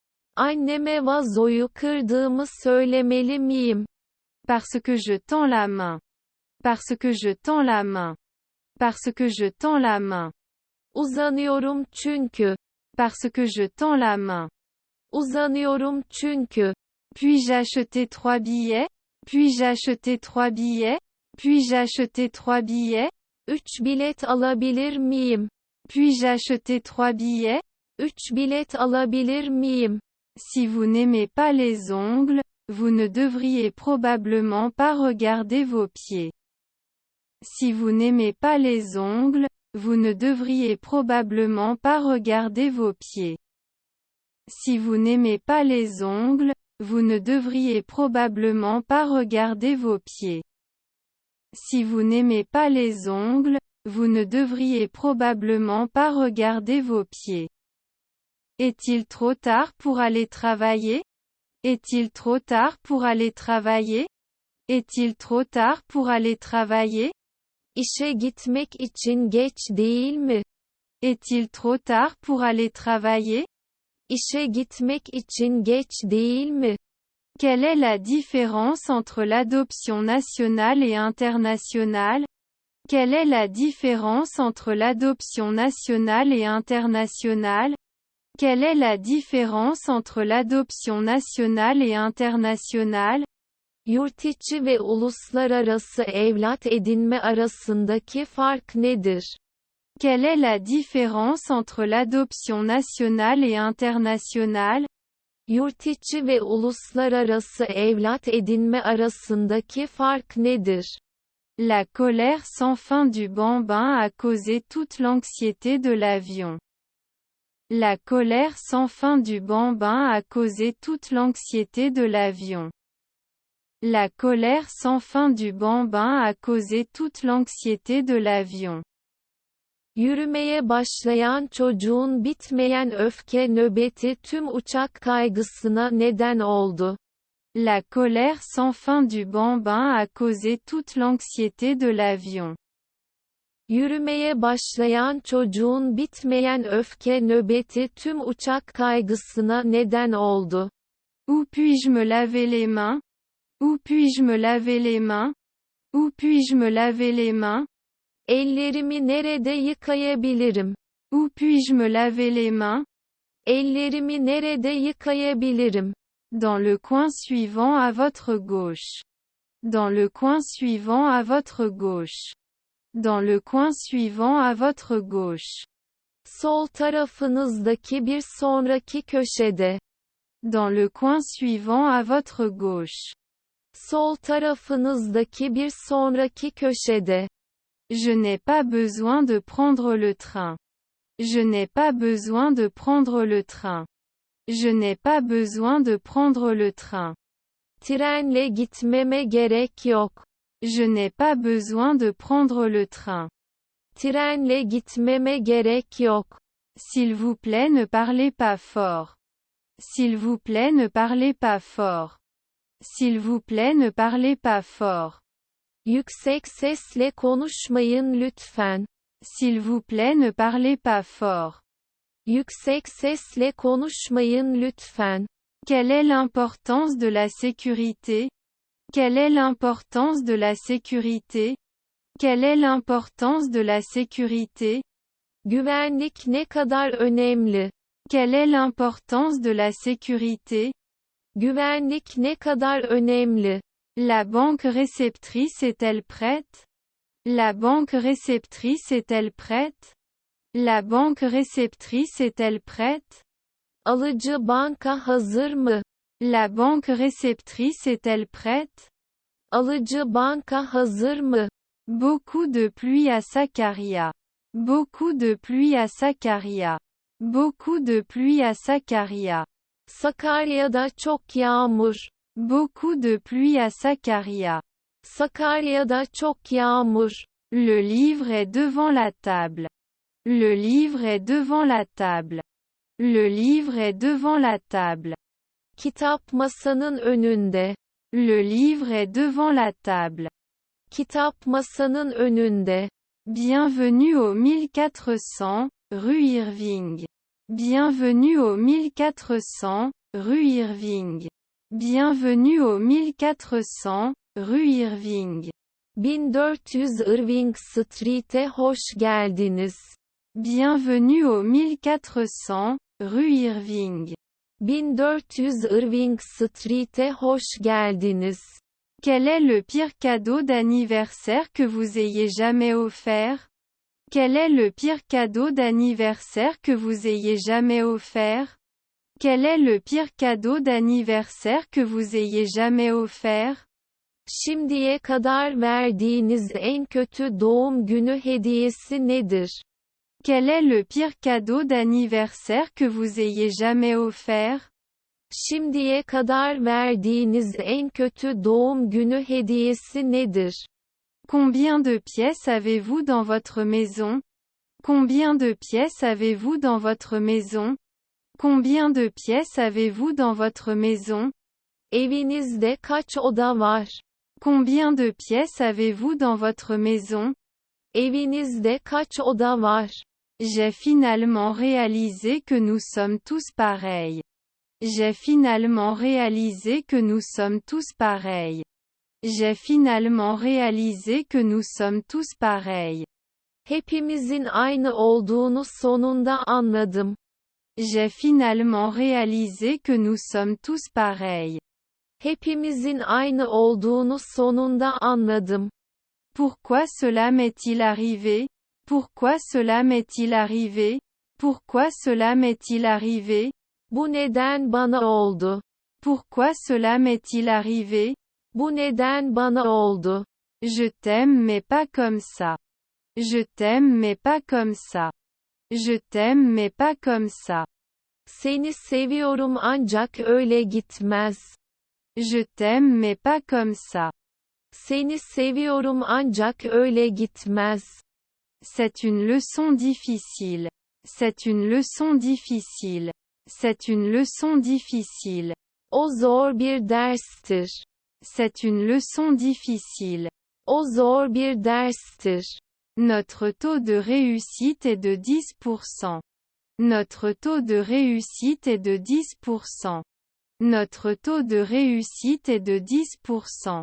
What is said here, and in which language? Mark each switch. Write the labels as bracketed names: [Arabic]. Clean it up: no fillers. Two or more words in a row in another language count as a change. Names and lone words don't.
[Turkish] Anneme vazoyu kırdığımı söylemeli miyim? [French] Parce que je tends la main. Parce que je tends la main. Parce que je tends la main. [Turkish] Uzanıyorum çünkü. [French] Parce que je tends la main. [Turkish] Uzanıyorum çünkü. [French] Puis-je acheter 3 billets? Puis-je acheter 3 billets? Puis-je acheter 3 billets? [Turkish] 3 bilet alabilir miyim? [French] Puis-je acheter 3 billets? [Turkish] 3 bilet alabilir miyim? [French] Si vous n'aimez pas les ongles, vous ne devriez probablement pas regarder vos pieds. Si vous n'aimez pas les ongles, vous ne devriez probablement pas regarder vos pieds. Si vous n'aimez pas les ongles, vous ne devriez probablement pas regarder vos pieds. Si vous n'aimez pas les ongles, vous ne devriez probablement pas regarder vos pieds. Est-il trop tard pour aller travailler? Est-il trop tard pour aller travailler? Est-il trop tard pour aller travailler? [Turkish] İşe gitmek için geç değil mi? [French] Est-il trop tard pour aller travailler? [Turkish] İşe gitmek için geç değil mi? [French] Quelle est la différence entre l'adoption nationale et internationale? Quelle est la différence entre l'adoption nationale et internationale? Quelle est la différence entre l'adoption nationale et internationale? [Turkish] Yurtiçi ve uluslararası evlat edinme arasındaki fark nedir? [French] Quelle est la différence entre l'adoption nationale et internationale? [Turkish] Yurtiçi ve uluslararası evlat edinme arasındaki fark nedir? [French] La colère sans fin du bambin a causé toute l'anxiété de l'avion. La colère sans fin du bambin a causé toute l'anxiété de l'avion. La colère sans fin du bambin a causé toute l'anxiété de l'avion. [Turkish] Yürümeye başlayan çocuğun bitmeyen öfke nöbeti tüm uçak kaygısına neden oldu. [French] La colère sans fin du bambin a causé toute l'anxiété de l'avion. [Turkish] Yürümeye başlayan çocuğun bitmeyen öfke nöbeti tüm uçak kaygısına neden oldu. [French] Où puis-je me laver les mains? Où puis-je me laver les mains? Où puis-je me laver les mains? [Turkish] Ellerimi nerede yıkayabilirim? [French] Où puis-je me laver les mains? [Turkish] Ellerimi nerede yıkayabilirim? [French] Dans le coin suivant à votre gauche. Dans le coin suivant à votre gauche. Dans le coin suivant à votre gauche. [Turkish] Sol tarafınızdaki bir sonraki köşede. [French] Dans le coin suivant à votre gauche. [Turkish] Sol tarafınızdaki bir sonraki köşede. [French] Je n'ai pas besoin de prendre le train. Je n'ai pas besoin de prendre le train. Je n'ai pas besoin de prendre le train. [Turkish] Trenle gitmeme gerek yok. [French] Je n'ai pas besoin de prendre le train. [Turkish] Trenle gitmeme gerek yok. [French] S'il vous plaît, ne parlez pas fort. S'il vous plaît, ne parlez pas fort. S'il vous plaît, ne parlez pas fort. [Turkish] Yüksek sesle konuşmayın lütfen. [French] S'il vous plaît, ne parlez pas fort. [Turkish] Yüksek sesle konuşmayın lütfen. [French] Quelle est l'importance de la sécurité? Quelle est l'importance de la sécurité? Quelle est l'importance de la sécurité? [Turkish] Güvenlik ne kadar önemli? [French] Quelle est l'importance de la sécurité? [Turkish] Güvenlik ne kadar önemli? [French] La banque réceptrice est-elle prête? La banque réceptrice est-elle prête? La banque réceptrice est-elle prête? [Turkish] Alıcı banka hazır mı? [French] La banque réceptrice est-elle prête? [Turkish] Alıcı banka hazır mı? [French] Beaucoup de pluie à Sakarya. Beaucoup de pluie à Sakarya. Beaucoup de pluie à Sakarya. [Turkish] Sakarya'da çok yağmur. [French] Beaucoup de pluie à Sakarya. [Turkish] Sakarya'da çok yağmur. [French] Le livre est devant la table. Le livre est devant la table. Le livre est devant la table. [Turkish] Kitap masanın önünde. [French] Le livre est devant la table. [Turkish] Kitap masanın önünde. [French] Bienvenue au 1400, rue Irving. Bienvenue au 1400, rue Irving. Bienvenue au 1400, rue Irving. [Turkish] 1400 Irving Street'e hoş geldiniz. [French] Bienvenue au 1400, rue Irving. [Turkish] 1400 Irving Street'e hoş geldiniz. [French] Quel est le pire cadeau d'anniversaire que vous ayez jamais offert? Quel est le pire cadeau d'anniversaire que vous ayez jamais offert? Quel est le pire cadeau d'anniversaire que vous ayez jamais offert? [Turkish] Şimdiye kadar verdiğiniz en kötü doğum günü hediyesi nedir? [French] Quel est le pire cadeau d'anniversaire que vous ayez jamais offert? [Turkish] Şimdiye kadar verdiğiniz en kötü doğum günü hediyesi nedir? [French] Combien de pièces avez-vous dans votre maison? Combien de pièces avez-vous dans votre maison? Combien de pièces avez-vous dans votre maison? [Turkish] Evinizde kaç oda var? [French] Combien de pièces avez-vous dans votre maison? [Turkish] Evinizde kaç oda var? [French] J'ai finalement réalisé que nous sommes tous pareils. J'ai finalement réalisé que nous sommes tous pareils. J'ai finalement réalisé que nous sommes tous pareils. [Turkish] Hepimizin aynı olduğunu sonunda anladım. [French] J'ai finalement réalisé que nous sommes tous pareils. [Turkish] Hepimizin aynı olduğunu sonunda anladım. [French] Pourquoi cela m'est-il arrivé? Pourquoi cela m'est-il arrivé? Pourquoi cela m'est-il arrivé? [Turkish] Bu neden bana oldu? [French] Pourquoi cela m'est-il arrivé? [Turkish] Bu neden bana oldu? [French] Je t'aime mais pas comme ça. Je t'aime mais pas comme ça. Je t'aime mais pas comme ça. [Turkish] Seni seviyorum ancak öyle gitmez. [French] Je t'aime mais pas comme ça. [Turkish] Seni seviyorum ancak öyle gitmez. [French] C'est une leçon difficile. C'est une leçon difficile. C'est une leçon difficile. [Turkish] O zor bir derstir. [French] C'est une leçon difficile. [Turkish] O zor bir derstir. [French] Notre taux de réussite est de 10%. Notre taux de réussite est de 10%. Notre taux de réussite est de 10%.